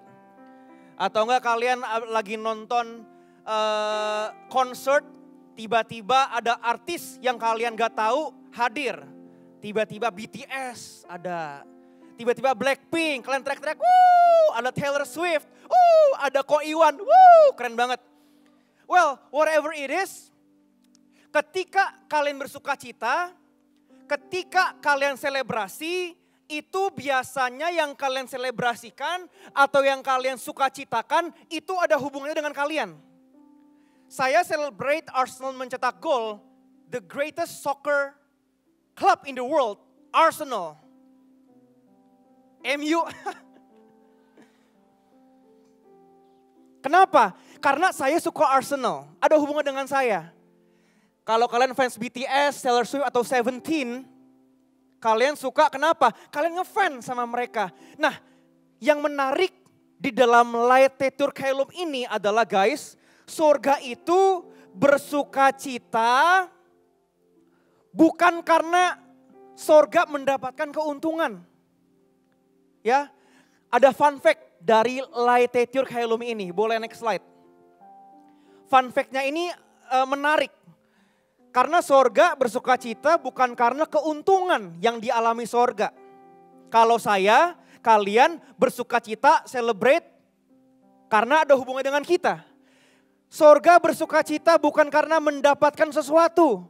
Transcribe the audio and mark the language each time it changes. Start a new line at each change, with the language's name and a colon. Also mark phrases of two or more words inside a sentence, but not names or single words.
Indonesian: Atau enggak kalian lagi nonton konser, tiba-tiba ada artis yang kalian gak tahu hadir. Tiba-tiba BTS ada, tiba-tiba Blackpink, kalian teriak-teriak, wuh, ada Taylor Swift, wuh, ada Ko Iwan, wuh, keren banget.
English: Well, whatever it is,
Indonesian: ketika kalian bersuka cita, ketika kalian selebrasi, itu biasanya yang kalian selebrasikan atau yang kalian sukacitakan itu ada hubungannya dengan kalian. Saya celebrate Arsenal mencetak gol,
English: the greatest soccer club in the world, Arsenal.
Indonesian: MU. Kenapa? Karena saya suka Arsenal, ada hubungan dengan saya. Kalau kalian fans BTS, Taylor Swift atau Seventeen, kalian suka kenapa? Kalian ngefans sama mereka. Nah, yang menarik di dalam Laetetur Caelum ini adalah guys, surga itu bersuka cita bukan karena surga mendapatkan keuntungan. Ya, ada
English: fun fact
Indonesian: dari Laetetur Caelum ini. Boleh
English: next slide. Fun fact-
Indonesian: nya ini menarik. Karena sorga bersuka cita bukan karena keuntungan yang dialami sorga. Kalau saya, kalian bersuka cita, celebrate karena ada hubungan dengan kita. Sorga bersuka cita bukan karena mendapatkan sesuatu.